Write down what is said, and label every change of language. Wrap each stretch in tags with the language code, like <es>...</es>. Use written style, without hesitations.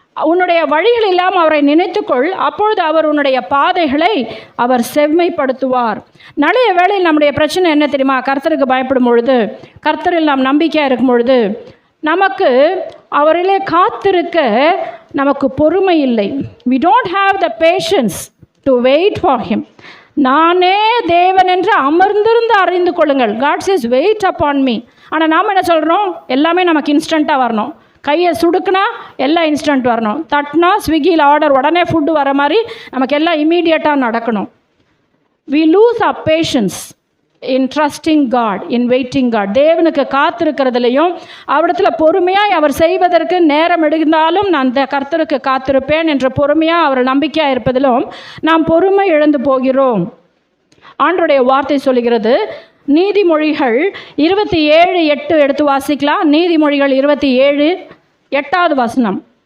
<ta>உன்னுடைய வழிகளெல்லாம் அவரை நினைத்துக்கொள், அப்பொழுது அவர் உன்னுடைய பாதைகளை அவர் செவ்மைப்படுத்துவார். நிறைய வேளையில் நம்முடைய பிரச்சனை என்ன தெரியுமா? கர்த்தருக்கு பயப்படும் பொழுது, கர்த்தரில் நாம் நம்பிக்கையாக இருக்கும் பொழுது நமக்கு அவரிலே காத்திருக்க நமக்கு பொறுமை இல்லை.</ta> <en>we don't have the patience to wait for him.</en> <ta>நானே தேவன் என்று அமர்ந்திருந்து அறிந்து கொள்ளுங்கள்.</ta> <en>God says wait upon me.</en> <ta>ஆனால் நாம் என்ன சொல்கிறோம்? எல்லாமே நமக்கு இன்ஸ்டண்ட்டாக வரணும். கையை சுடுக்குனா எல்லாம் இன்ஸ்டன்ட் வரணும். தட்டினா ஸ்விக்கியில் ஆர்டர் உடனே ஃபுட்டு வர மாதிரி நமக்கு எல்லாம் இமீடியட்டாக நடக்கணும்.</ta> <en>we lose our patience in trusting God, in waiting God.</en> <ta>தேவனுக்கு காத்திருக்கிறதுலையும் அவரிடத்தில் பொறுமையாக அவர் செய்வதற்கு நேரம் எடுத்தாலும் நான் கர்த்தருக்கு காத்திருப்பேன் என்ற பொறுமையாக அவர் நம்பிக்கையாக இருப்பதிலும் நாம் பொறுமை இழந்து போகிறோம். ஆண்டவருடைய வார்த்தை சொல்லுகிறது, நீதிமொழிகள் 27:8 எடுத்து வாசிக்கலாம். நீதிமொழிகள் 27 8வது வசனம்.</ta>